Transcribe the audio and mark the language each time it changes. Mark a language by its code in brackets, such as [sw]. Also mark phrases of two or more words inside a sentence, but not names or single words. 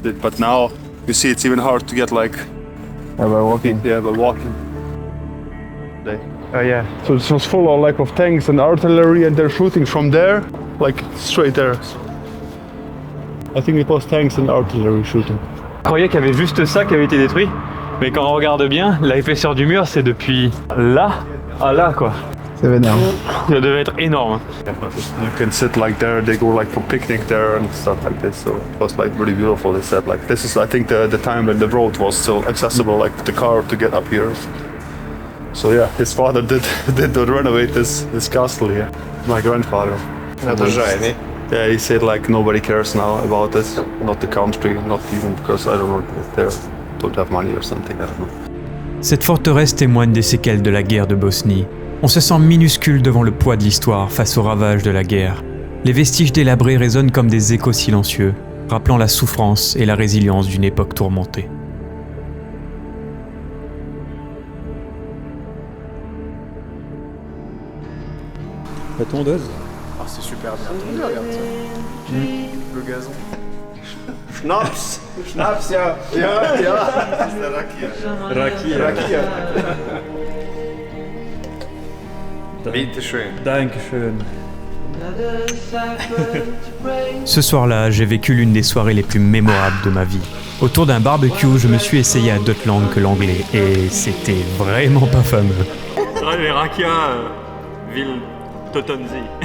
[en] But now you see it's even hard to get like by walking. Yeah, by walking. Yeah. So it was full of like of tanks and artillery, and they're shooting from there, like straight there. I think it was tanks and artillery shooting. [fr] Je croyais qu'il y avait juste ça qui avait été détruit, mais quand on regarde bien, l'épaisseur du mur c'est depuis là à là quoi. C'est vénère. Ça devait être énorme. [en] You can sit like there, they go like for picnic there and stuff like this. So it was like really beautiful. They said like this is I think the time when the road was still accessible, like the car to get up here. So yeah, his father did renovate this castle here. My grandfather. Yeah, he said like nobody cares now about this, not the country, not even because I don't know if they don't have money or something, I don't know. [fr] Cette forteresse témoigne des séquelles de la guerre de Bosnie. On se sent minuscule devant le poids de l'histoire face aux ravages de la guerre. Les vestiges délabrés résonnent comme des échos silencieux, rappelant la souffrance et la résilience d'une époque tourmentée. La tondeuse. Ah, c'est super bien tombé, regarde ça. Le gazon. [de] Schnaps! Schnaps, ja! Rakia. Bitteschön. Dankeschön. [fr] Ce soir-là, j'ai vécu l'une des soirées les plus mémorables de ma vie. Autour d'un barbecue, je me suis essayé à d'autres langues que l'anglais, et c'était vraiment pas fameux. Ouais, mais Rakia, ville Totonzi.